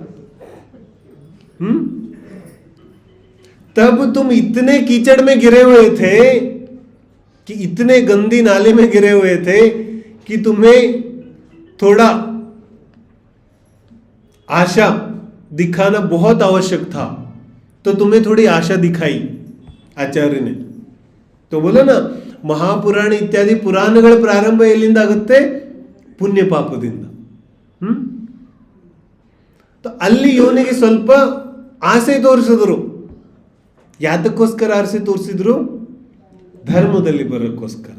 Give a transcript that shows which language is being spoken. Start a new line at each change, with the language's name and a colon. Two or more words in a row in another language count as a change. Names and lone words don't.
Hindi: तब तुम इतने कीचड़ में गिरे हुए थे, कि इतने गंदी नाले में गिरे हुए थे कि तुम्हें थोड़ा आशा दिखाना बहुत आवश्यक था. तो तुम्हें थोड़ी आशा दिखाई आचार्य ने. तो बोला ना,
Kannada: ಮಹಾಪುರಾಣ ಇತ್ಯಾದಿ ಪುರಾಣಗಳ ಪ್ರಾರಂಭ ಎಲ್ಲಿಂದ ಆಗುತ್ತೆ? ಪುಣ್ಯ ಪಾಪದಿಂದ. ಅಲ್ಲಿ ಇವನಿಗೆ ಸ್ವಲ್ಪ ಆಸೆ ತೋರಿಸಿದ್ರು. ಯಾತಕ್ಕೋಸ್ಕರ ಆಸೆ ತೋರಿಸಿದ್ರು? ಧರ್ಮದಲ್ಲಿ ಬರೋಕ್ಕೋಸ್ಕರ.